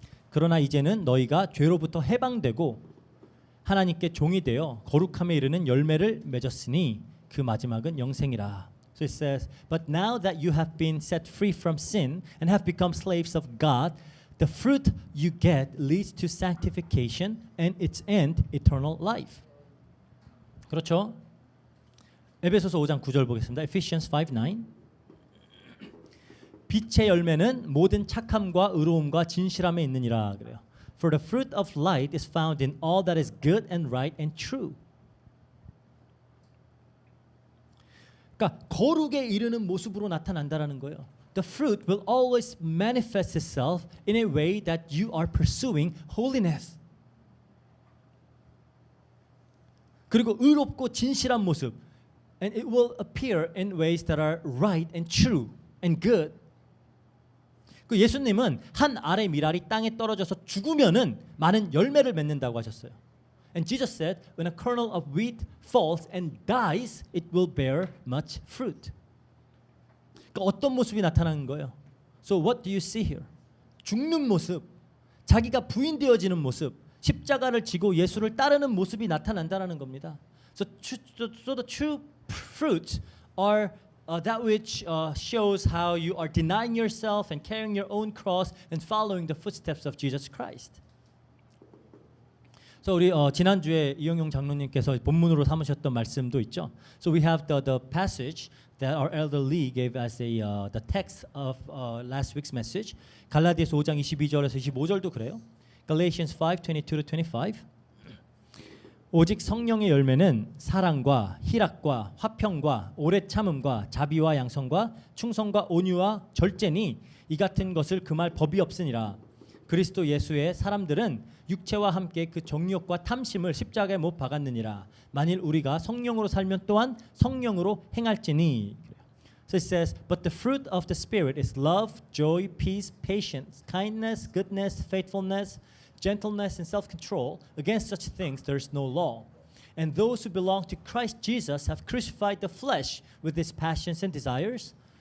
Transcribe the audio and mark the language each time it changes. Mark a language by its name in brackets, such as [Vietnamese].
[Korean] 그러나 이제는 너희가 죄로부터 해방되고 하나님께 종이 되어 거룩함에 이르는 열매를 맺었으니 그 마지막은 영생이라. [English] So it says, but now that you have been set free from sin and have become slaves of God, the fruit you get leads to sanctification and its end eternal life. [Korean] 그렇죠? 에베소서 5장 9절 보겠습니다. [English] Ephesians 5:9. [Korean] 빛의 열매는 모든 착함과 의로움과 진실함에 있느니라 그래요. [English] For the fruit of light is found in all that is good and right and true. [Korean] 그러니까 거룩에 이르는 모습으로 나타난다라는 거예요. [English] The fruit will always manifest itself in a way that you are pursuing holiness. [Korean] 그리고 의롭고 진실한 모습. [English] And it will appear in ways that are right and true and good. [Korean] 그 예수님은 한 알의 밀알이 땅에 떨어져서 죽으면은 많은 열매를 맺는다고 하셨어요. [English] And Jesus said, when a kernel of wheat falls and dies, it will bear much fruit. [Korean] 그러니까 어떤 모습이 나타나는 거예요? [English] So what do you see here? [Korean] 죽는 모습, 자기가 부인되어지는 모습, 십자가를 지고 예수를 따르는 모습이 나타난다는 겁니다. [English] So the true fruits are that which shows how you are denying yourself and carrying your own cross and following the footsteps of Jesus Christ. [Korean] So 우리 지난주에 이영용 장로님께서 본문으로 삼으셨던 말씀도 있죠. [English] So we have the passage that our elder Lee gave as the text of last week's message. [Korean] 갈라디아서 5장 22절에서 25절도 그래요. [English] Galatians 5:22-25. [Korean] 오직 성령의 열매는 사랑과 희락과 화평과 오래 참음과 자비와 양성과 충성과 온유와 절제니 이 같은 것을 금할 법이 없으니라. 그리스도 예수의 사람들은 육체와 함께 그 정욕과 탐심을 십자가에 못 박았느니라. 만일 우리가 성령으로 살면 또한 성령으로 행할지니. [English] So it says, but the fruit of the Spirit is love, joy, peace, patience, kindness, goodness, faithfulness, gentleness, and self-control. Against such things there is no law. And those who belong to Christ Jesus have crucified the flesh with its passions and desires.